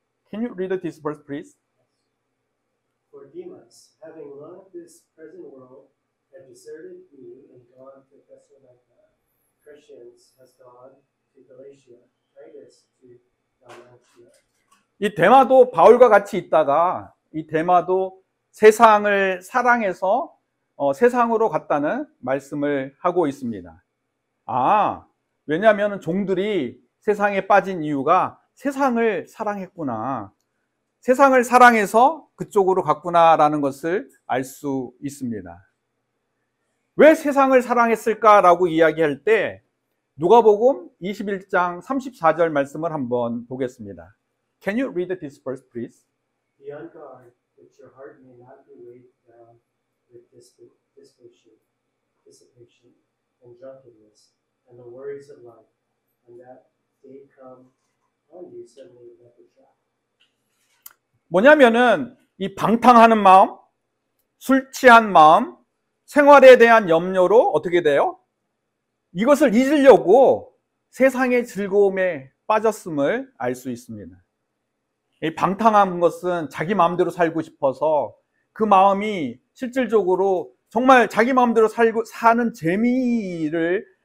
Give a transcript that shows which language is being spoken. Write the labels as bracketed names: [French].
[English] Can you read this verse, please? For Demas, having loved this present world, had deserted me and gone to Thessalonica. Crescens has gone to Galatia, Titus to Dalmatia. [Korean] 이 데마도 바울과 같이 있다가 이 데마도 세상을 사랑해서 세상으로 갔다는 말씀을 하고 있습니다. 왜냐하면 종들이 세상에 빠진 이유가 세상을 사랑했구나. 세상을 사랑해서 그쪽으로 갔구나라는 것을 알 수 있습니다. 왜 세상을 사랑했을까라고 이야기할 때 누가복음 21장 34절 말씀을 한번 보겠습니다. [English] Can you read this verse, please? Be on guard that your heart may not be weighed down with dissipation, and drunkenness, and the worries of life, and that day come on you suddenly like a trap. [Korean] 뭐냐면은 이 방탕하는 마음, 술 취한 마음, 생활에 대한 염려로 어떻게 돼요? 이것을 잊으려고 세상의 즐거움에 빠졌음을 알 수 있습니다. 이 방탕한 것은 자기 마음대로 살고 싶어서 그 마음이 실질적으로 정말 자기 마음대로 사는 재미를